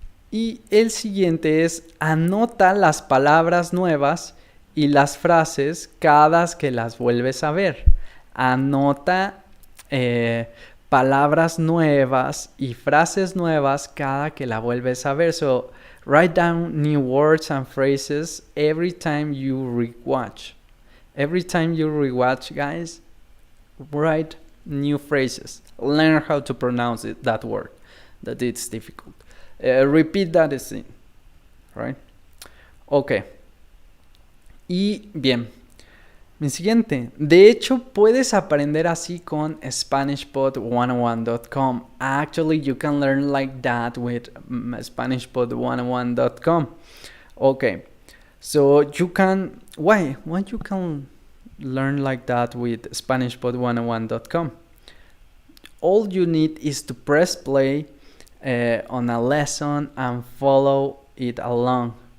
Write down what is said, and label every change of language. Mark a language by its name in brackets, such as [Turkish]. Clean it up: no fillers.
[Spanish] Y el siguiente es: anota las palabras nuevas y las frases cada que las vuelves a ver. Anota palabras nuevas y frases nuevas cada que la vuelves a ver. [English] So, write down new words and phrases every time you rewatch. Every time you rewatch, guys, write new phrases. Learn how to pronounce that word. That it's difficult. Repeat that scene, right? [Spanish] Ok. Y bien, mi siguiente. De hecho, puedes aprender así con SpanishPod101.com. [English] Actually, you can learn like that with SpanishPod101.com. Okay. So you can... Why you can learn like that with SpanishPod101.com? All you need is to press play on a lesson and follow it along.